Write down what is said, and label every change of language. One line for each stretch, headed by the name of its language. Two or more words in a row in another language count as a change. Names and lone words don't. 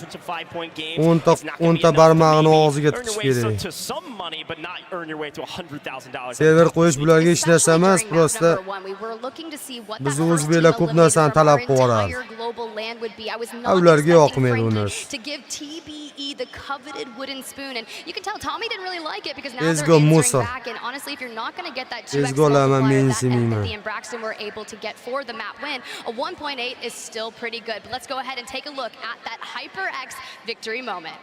Uzbek: 10 ta barmog'ini og'ziga tiqish kerak. Server qo'yish bularga hech narsa emas, prosta biz o'zbeklar ko'p narsani talab qilib ularga yoqmaydi bu narsa.
English: To give TBE the coveted wooden spoon, and you can tell Tommy didn't really like it because now Let's they're go, answering Musa. back, and honestly if you're not going to get that 2x Let's go, Lama, multiplier that Minsi, Empathy and Braxton were able to get for the map win, a 1.8 is still pretty good. But let's go ahead and take a look at that HyperX victory moment.